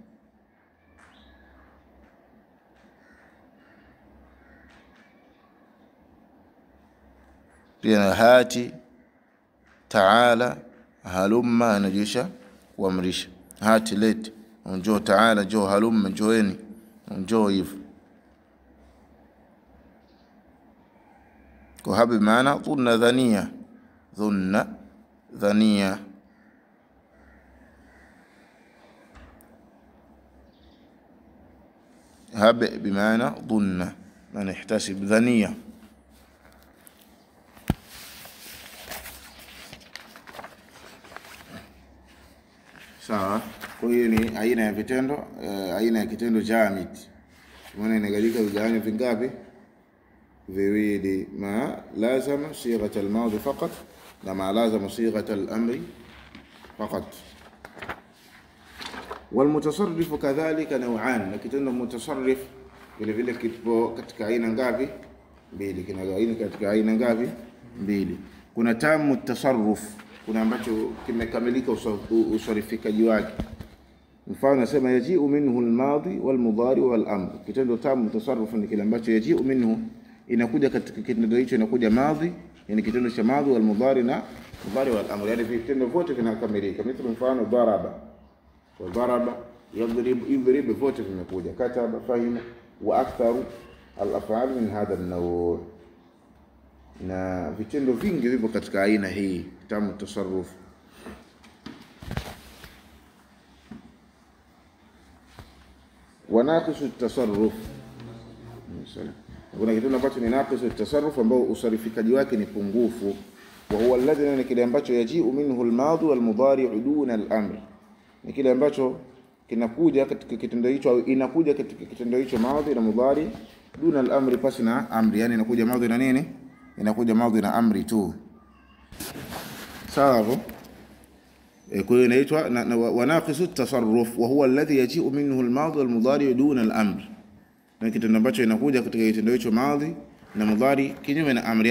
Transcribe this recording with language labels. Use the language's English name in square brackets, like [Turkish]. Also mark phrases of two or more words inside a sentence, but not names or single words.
[Swahili] Pia [Arabic] هات تعال هلم, [Swahili] anajisha kuamrisha. Hati let, njoo. Taala njoo. Halumma njoeni, njoo. Hivyo kwa haba bi maana dhunna dhania. Dhunna dhania. [Arabic] هب بمعنى ظن، ما نحتسب ذنية. [Swahili] Sawa, kwa hiyo ni aina ya vitendo, aina ya kitendo jamid. Maana inagawika vigawanyo vingapi? [Arabic] Viwili. ما لازم صيغة الماضي فقط وما لازم صيغة الأمر فقط. والمتصرف كذلك نوعان، [Swahili] na kitendo mutasarrif vile vile kipo katika aina ngapi? Mbili. Kinagawanyika katika aina ngapi? Mbili. Kuna [Arabic] تام التصرف, [Swahili] kuna ambacho kimekamilika usarifikaji wake. Mfano nasema [Arabic] يجيء منه الماضي والمضارع والأمر. [Swahili] Kitendo [Arabic] تام التصرف [Swahili] ni kile ambacho [Arabic] يجيء منه, [Swahili] inakuja katika kitendo hicho, inakuja madhi, yani kitendo cha madhi, wal-mudari na mudari wal-amr, yani vitendo vyote vinakamilika. Mfano [Arabic] ضرب وضرب يضرب [Swahili] vote vimekuja. [Arabic] كتب فهم وأكثر الأفعال من هذا النوع', [Swahili] na vitendo vingi vipo katika aina hii [Arabic] تام التصرف. وناقص التصرف, [Swahili] kuna kitendo ambacho ni [Arabic] ناقص التصرف, [Swahili] ambao usarifikaji wake ni pungufu. [Arabic] وهو الذي, [Swahili] ni kile ambacho [Arabic] يجيء منه الماضي والمضارع دون الأمر, [Swahili] ni kile ambacho kinakuja katika kitendo hicho, au inakuja katika kitendo hicho madhi na mudhari [Arabic] دون الأمر, [Swahili] pasi na amri. Yani inakuja madhi na nini? Inakuja madhi na amri tu. Sawa hapo. Kwa hiyo inaitwa [Arabic] وناقص التصرف وهو الذي يجيء منه الماضي والمضارع دون الأمر, [Swahili] na kitendo ambacho inakuja katika kitendo hicho madhi na mudhari kinyume na amri.